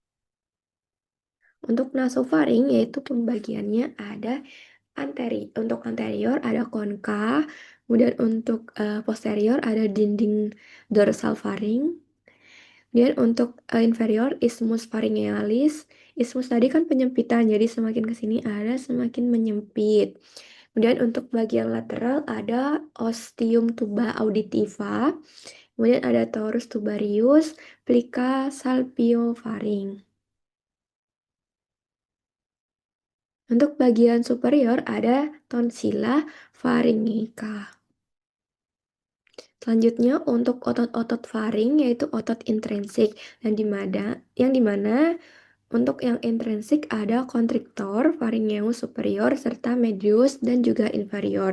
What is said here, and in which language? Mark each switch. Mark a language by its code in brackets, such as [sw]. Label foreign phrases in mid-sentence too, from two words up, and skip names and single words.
[id] Untuk nasofaring yaitu pembagiannya ada untuk anterior ada konka, kemudian untuk posterior ada dinding dorsal faring. Kemudian untuk inferior isthmus pharyngealis. Isthmus tadi kan penyempitan, jadi semakin ke sini ada semakin menyempit. Kemudian untuk bagian lateral ada ostium tuba auditiva. Kemudian ada torus tubarius, plica salpiofaring. Untuk bagian superior ada tonsilla pharyngica. Selanjutnya untuk otot-otot faring yaitu otot intrinsik yang dimana untuk yang intrinsik ada kontriktor, pharyngeus superior serta medius dan juga inferior.